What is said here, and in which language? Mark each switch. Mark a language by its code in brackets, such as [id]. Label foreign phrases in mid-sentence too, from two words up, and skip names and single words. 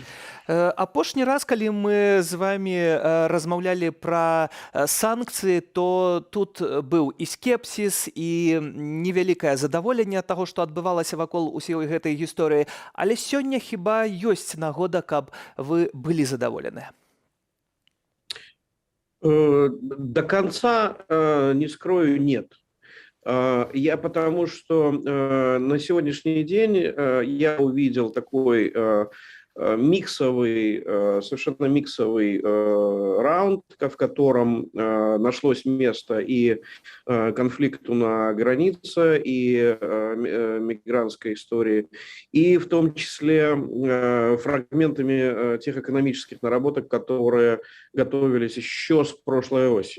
[be] Апошні раз, калі мы з вами размаўлялі пра санкцыі, то тут быў і скепсіс, і невялікае задаволенне ад таго, што адбывалася вакол усёй гэтай гісторыі. Але сёння хіба ёсць нагода, каб вы былі задаволеныя? [ru] До конца, не скрою, нет. Я потому что на сегодняшний день я увидел такой совершенно миксовый раунд, в котором нашлось место и конфликту на границе, и мигрантской истории, и в том числе фрагментами тех экономических наработок, которые готовились еще с прошлой осени.